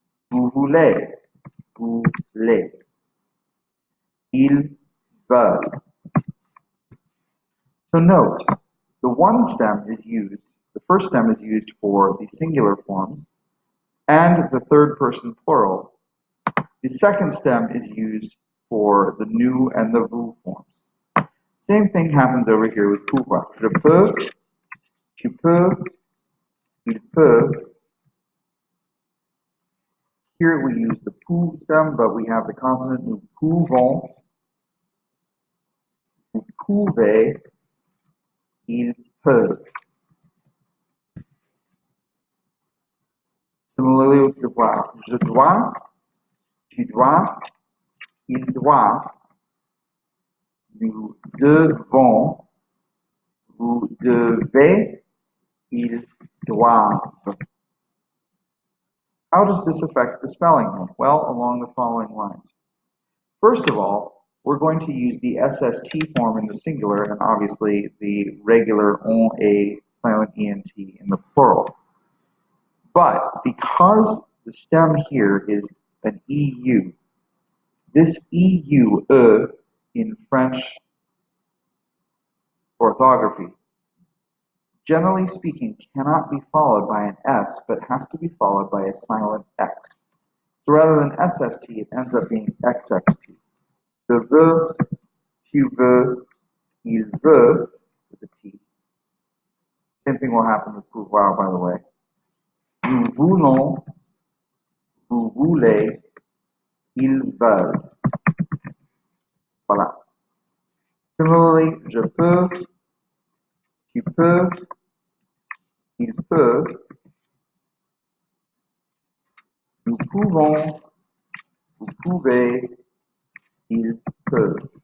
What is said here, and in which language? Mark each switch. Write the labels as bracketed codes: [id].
[fr] Vous voulez, vous voulez. Ils veulent. [en] So note, the one stem is used, the first stem is used for the singular forms and the third person plural. The second stem is used for the nous and the vous forms. Same thing happens over here with pouvoir. [fr] Je peux, tu peux, il peut. [en] Here we use the pou stem, but we have the consonant nous pouvons, vous pouvez, il peut. Similarly with devoir. [fr] Je dois, tu dois, il doit. Nous devons, vous devez, ils doivent. [en] How does this affect the spelling then? Well, along the following lines. First of all, we're going to use the SST form in the singular and obviously the regular on a silent ENT in the plural. But because the stem here is an EU, this EU, in French orthography, generally speaking, cannot be followed by an S, but has to be followed by a silent X. So rather than SST, it ends up being XXT. [fr] Je veux, tu veux, il veut, [en] with a T. Same thing will happen with pouvoir, by the way. [fr] Nous voulons, vous voulez, ils veulent. Voilà. Similarly, je peux, tu peux, il peut, nous pouvons, vous pouvez, il peut.